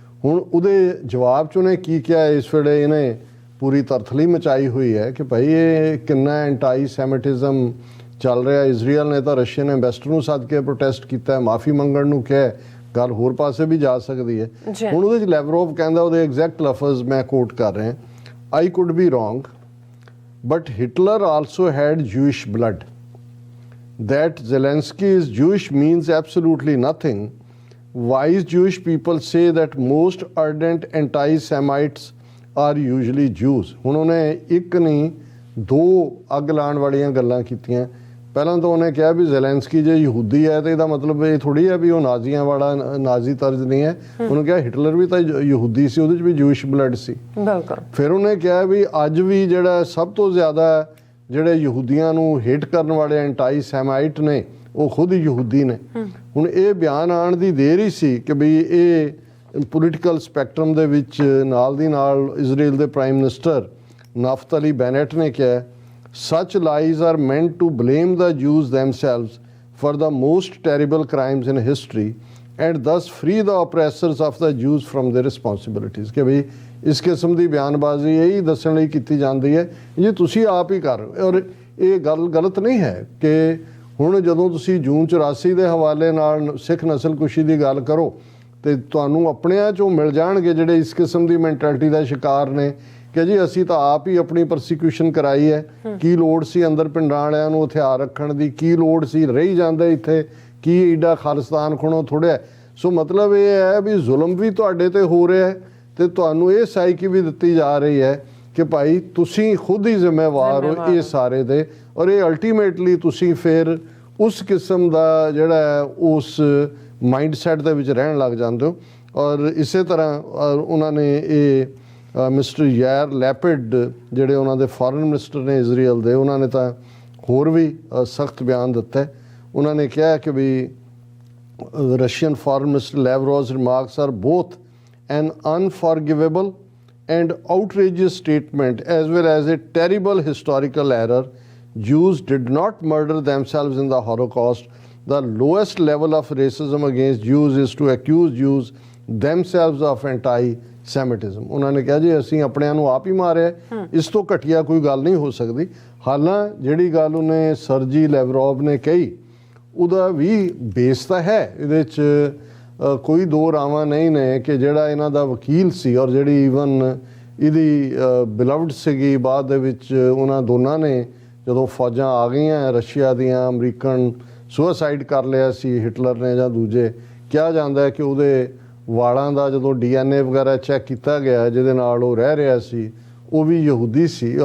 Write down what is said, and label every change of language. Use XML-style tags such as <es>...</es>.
<pa>ਹੁਣ ਉਹਦੇ ਜਵਾਬ 'ਚ ਉਹਨੇ ਕੀ ਕਿਹਾ, ਇਸ ਵੇਲੇ ਇਹਨੇ ਪੂਰੀ ਤਰਥਲੀ ਮਚਾਈ ਹੋਈ ਹੈ ਕਿ ਭਾਈ ਇਹ ਕਿੰਨਾ ਐਂਟਾਈ ਸੈਮਿਟਿਜ਼ਮ ਚੱਲ ਰਿਹਾ। ਇਜ਼ਰਾਈਲ ਨੇ ਤਾਂ ਰਸ਼ੀਅਨ ਐਂਬੈਸਡਰ ਨੂੰ ਸੱਦ ਕੇ ਪ੍ਰੋਟੈਸਟ ਕੀਤਾ, ਮਾਫੀ ਮੰਗਣ ਨੂੰ ਕਿਹਾ, ਗੱਲ ਹੋਰ ਪਾਸੇ ਵੀ ਜਾ ਸਕਦੀ ਹੈ। ਹੁਣ ਉਹਦੇ 'ਚ ਲੈਵਰੋਵ ਕਹਿੰਦਾ, ਉਹਦੇ ਐਗਜ਼ੈਕਟ ਲਫ਼ਜ਼ ਮੈਂ ਕੋਟ ਕਰ ਰਿਹਾ,</pa> <en>I could be wrong, but Hitler also had Jewish blood. That Zelensky is Jewish means absolutely nothing. Wise Jewish people say that most ardent anti-Semites are usually Jews.</en> <pa>ਹੁਣ ਉਹਨੇ ਇੱਕ ਨਹੀਂ ਦੋ ਅੱਗ ਲਾਉਣ ਵਾਲੀਆਂ ਗੱਲਾਂ ਕੀਤੀਆਂ। ਪਹਿਲਾਂ ਤਾਂ ਉਹਨੇ ਕਿਹਾ ਵੀ ਜ਼ੈਲੈਂਸਕੀ ਜੇ ਯਹੂਦੀ ਹੈ ਤਾਂ ਇਹਦਾ ਮਤਲਬ ਇਹ ਥੋੜ੍ਹੀ ਹੈ ਵੀ ਉਹ ਨਾਜ਼ੀਆਂ ਵਾਲਾ ਨਾਜ਼ੀ ਤਰਜ਼ ਨਹੀਂ ਹੈ। ਉਹਨੂੰ ਕਿਹਾ ਹਿਟਲਰ ਵੀ ਤਾਂ ਯਹੂਦੀ ਸੀ, ਉਹਦੇ 'ਚ ਵੀ ਜੂਇਸ਼ ਬਲੱਡ ਸੀ। ਫਿਰ ਉਹਨੇ ਕਿਹਾ ਵੀ ਅੱਜ ਵੀ ਜਿਹੜਾ ਸਭ ਤੋਂ ਜ਼ਿਆਦਾ ਜਿਹੜੇ ਯਹੂਦੀਆਂ ਨੂੰ ਹੇਟ ਕਰਨ ਵਾਲੇ ਐਂਟਾਈ ਸੈਮਾਈਟ ਨੇ ਉਹ ਖੁਦ ਯਹੂਦੀ ਨੇ। ਹੁਣ ਇਹ ਬਿਆਨ ਆਉਣ ਦੀ ਦੇਰ ਹੀ ਸੀ ਕਿ ਵੀ ਇਹ ਪੋਲੀਟੀਕਲ ਸਪੈਕਟਰਮ ਦੇ ਵਿੱਚ ਨਾਲ ਦੀ ਨਾਲ ਇਜ਼ਰਾਈਲ ਦੇ ਪ੍ਰਾਈਮ ਮਿਨਿਸਟਰ ਨਾਫਤਲੀ ਬੈਨੇਟ ਨੇ ਕਿਹਾ,</pa> <en>such lies are meant to blame the Jews themselves for the most terrible crimes in history and thus free the oppressors of the Jews from their responsibilities।</en> <pa>ਕਿ ਵੀ ਇਸ ਕਿਸਮ ਦੀ ਬਿਆਨਬਾਜ਼ੀ ਇਹੀ ਦੱਸਣ ਲਈ ਕੀਤੀ ਜਾਂਦੀ ਹੈ ਜੇ ਤੁਸੀਂ ਆਪ ਹੀ ਕਰ ਰਹੇ ਹੋ। ਔਰ ਇਹ ਗੱਲ ਗਲਤ ਨਹੀਂ ਹੈ ਕਿ ਹੁਣ ਜਦੋਂ ਤੁਸੀਂ ਜੂਨ 84 ਦੇ ਹਵਾਲੇ ਨਾਲ ਸਿੱਖ ਨਸਲਕੁਸ਼ੀ ਦੀ ਗੱਲ ਕਰੋ ਤੇ ਤੁਹਾਨੂੰ ਆਪਣਿਆਂ 'ਚੋਂ ਮਿਲ ਜਾਣਗੇ ਜਿਹੜੇ ਇਸ ਕਿਸਮ ਦੀ ਮੈਂਟੈਲਿਟੀ ਦਾ ਸ਼ਿਕਾਰ ਨੇ ਕਿ ਜੀ ਅਸੀਂ ਤਾਂ ਆਪ ਹੀ ਆਪਣੀ ਪ੍ਰੋਸੀਕਿਊਸ਼ਨ ਕਰਾਈ ਹੈ, ਕੀ ਲੋੜ ਸੀ ਅੰਦਰ ਪਿੰਡਾਂ ਵਾਲਿਆਂ ਨੂੰ ਹਥਿਆਰ ਰੱਖਣ ਦੀ, ਕੀ ਲੋੜ ਸੀ ਰਹੀ ਜਾਂਦੇ ਇੱਥੇ, ਕੀ ਏਡਾ ਖਾਲਿਸਤਾਨ ਖੁਣੋ ਥੋੜ੍ਹਾ। ਸੋ ਮਤਲਬ ਇਹ ਹੈ ਵੀ ਜ਼ੁਲਮ ਵੀ ਤੁਹਾਡੇ ਤੇ ਹੋ ਰਿਹਾ ਹੈ ਤੇ ਤੁਹਾਨੂੰ ਇਹ ਸਾਈਕੀ ਵੀ ਦਿੱਤੀ ਜਾ ਰਹੀ ਹੈ ਕਿ ਭਾਈ ਤੁਸੀਂ ਖੁਦ ਹੀ ਜ਼ਿੰਮੇਵਾਰ ਹੋ ਇਹ ਸਾਰੇ ਦੇ। ਔਰ ਇਹ ਅਲਟੀਮੇਟਲੀ ਤੁਸੀਂ ਫਿਰ ਉਸ ਕਿਸਮ ਦਾ ਜਿਹੜਾ ਉਸ ਮਾਈਂਡ ਸੈਟ ਦੇ ਵਿੱਚ ਰਹਿਣ ਲੱਗ ਜਾਂਦੇ ਹੋ। ਔਰ ਇਸੇ ਤਰ੍ਹਾਂ ਉਹਨਾਂ ਨੇ ਇਹ ਮਿਸਟਰ ਯਾਰ ਲੈਪਿਡ ਜਿਹੜੇ ਉਹਨਾਂ ਦੇ ਫੋਰਨ ਮਿਨਿਸਟਰ ਨੇ ਇਜ਼ਰਾਈਲ ਦੇ, ਉਹਨਾਂ ਨੇ ਤਾਂ ਹੋਰ ਵੀ ਸਖਤ ਬਿਆਨ ਦਿੱਤਾ। ਉਹਨਾਂ ਨੇ ਕਿਹਾ ਕਿ ਵੀ Russian foreign minister</pa> <en>Lavrov's remarks are both an unforgivable and outrageous statement as well as a terrible historical error. Jews did not murder themselves in the Holocaust. The lowest level of racism against Jews is to accuse Jews themselves of anti-Semitism।</en> <pa>ਉਹਨਾਂ ਨੇ ਕਿਹਾ ਜੀ ਅਸੀਂ ਆਪਣਿਆਂ ਨੂੰ ਆਪ ਹੀ ਮਾਰਿਆ, ਇਸ ਤੋਂ ਘਟੀਆ ਕੋਈ ਗੱਲ ਨਹੀਂ ਹੋ ਸਕਦੀ। ਹਾਲਾਂ ਜਿਹੜੀ ਗੱਲ ਉਹਨੇ ਸਰਜੀ ਲੈਵਰੋਵ ਨੇ ਕਹੀ ਉਹਦਾ ਵੀ ਬੇਸ ਤਾਂ ਹੈ, ਇਹਦੇ 'ਚ ਕੋਈ ਦੋ ਰਾਵਾਂ ਨਹੀਂ ਨੇ ਕਿ ਜਿਹੜਾ ਇਹਨਾਂ ਦਾ ਵਕੀਲ ਸੀ ਔਰ ਜਿਹੜੀ ਈਵਨ ਇਹਦੀ ਬਿਲਵਡ ਸੀਗੀ, ਬਾਅਦ ਦੇ ਵਿੱਚ ਉਹਨਾਂ ਦੋਨਾਂ ਨੇ ਜਦੋਂ ਫੌਜਾਂ ਆ ਗਈਆਂ ਰਸ਼ੀਆ ਦੀਆਂ, ਅਮਰੀਕਨ ਸੁਸਾਈਡ ਕਰ ਲਿਆ ਸੀ ਹਿਟਲਰ ਨੇ ਜਾਂ ਦੂਜੇ, ਕਿਹਾ ਜਾਂਦਾ ਹੈ ਕਿ ਉਹਦੇ ਵਾਲਾਂ ਦਾ ਜਦੋਂ DNA ਵਗੈਰਾ ਚੈੱਕ ਕੀਤਾ ਗਿਆ ਜਿਹਦੇ ਨਾਲ ਉਹ ਰਹਿ ਰਿਹਾ ਸੀ ਉਹ ਵੀ ਯਹੂਦੀ ਸੀ।</pa>